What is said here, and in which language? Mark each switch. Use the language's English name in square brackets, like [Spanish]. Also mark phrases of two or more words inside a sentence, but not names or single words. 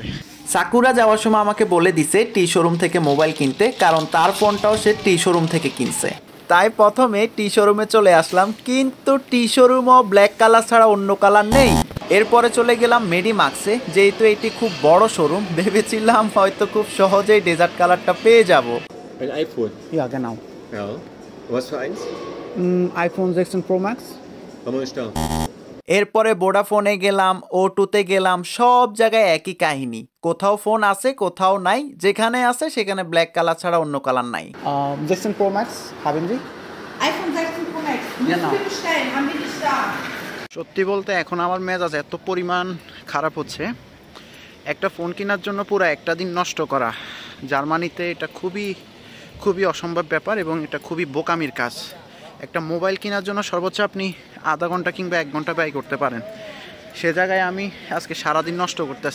[Bangla] সাকুরা যাওয়ার সময় আমাকে বলে দিছে টি শোরুম থেকে মোবাইল কিনতে, কারণ তার ফোনটাও সে টি শোরুম থেকে কিনছে। তাই প্রথমে টি শোরুমে চলে আসলাম, কিন্তু টি শোরুমও [English] black color [Bangla] ছাড়া অন্য কালার নেই। এরপরে চলে গেলাম মেডিমাক্সে, যেহেতু এটি খুব বড় শোরুম, ভেবেছিলাম হয়তো খুব সহজেই [English] desert colorটা [Bangla] পেয়ে যাব। [German] Ein iPhone. Ja, genau. Ja. Was für eins? iPhone 16 Pro Max. Haben wir nicht da. [Bangla] এরপরে ভোডাফোনে গেলাম, O2তে গেলাম, সব জায়গায় একই কাহিনী। কোথাও ফোন আছে, কোথাও নাই, যেখানে আছে সেখানে [English] black color [Bangla] ছাড়া অন্য কালার নাই। [German] 16 Pro Max, haben Sie? iPhone 16 Pro Max. Müssen wir bestellen, haben wir nicht da. [Bangla] সত্যি বলতে এখন আমার মেজাজ এত পরিমাণ খারাপ হচ্ছে, একটা ফোন কেনার জন্য পুরো একটা দিন নষ্ট করা। জার্মানিতে এটা খুবই অসম্ভব ব্যাপার, এবং এটা খুবই বোকামির কাজ। একটা মোবাইল কেনার জন্য সর্বোচ্চ আপনি আধা ঘন্টা কিংবা 1 ঘন্টা ব্যয় করতে পারেন, সে জায়গায় আমি আজকে সারাদিন নষ্ট করতেছি।